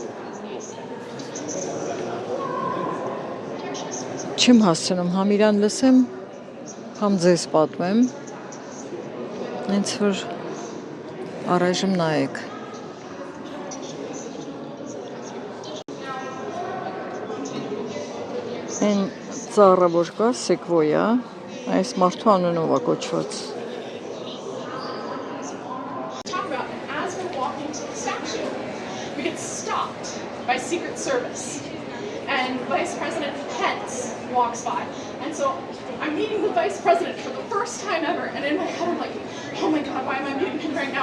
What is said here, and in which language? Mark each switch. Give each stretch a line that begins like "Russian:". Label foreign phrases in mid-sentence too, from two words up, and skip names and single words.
Armenian: Չեմ հասցնում համ իրան լսեմ, համ ձեզ պատմեմ, հենց որ առայժմ նայեք։ Այն ծառը որ կա, սեկվոյա, այս մարդու անունով է կոչված։
English: As we're walking to the statue, we get stopped by Secret Service, and Vice President Pence walks by, and so I'm meeting the Vice President for the first time ever, and in my head I'm like, oh my God, why am I meeting him right now?